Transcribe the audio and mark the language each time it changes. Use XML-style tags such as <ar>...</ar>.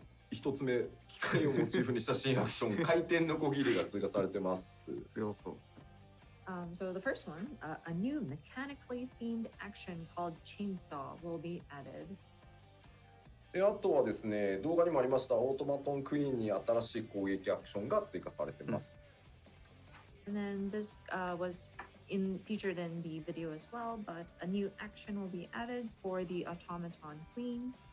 <ja>一つ目、機械をモチーフにした新アクション、回転のこぎりが追加されてます。強そう。</ja> <en>So the first one, a new mechanically themed action called Chainsaw will be added.</en> <ja>で、あとはですね、動画にもありましたオートマトンクイーンに新しい攻撃アクションが追加されてます。</ja> <en>And then this was featured in the video as well, but a new action will be added for the automaton queen.</en>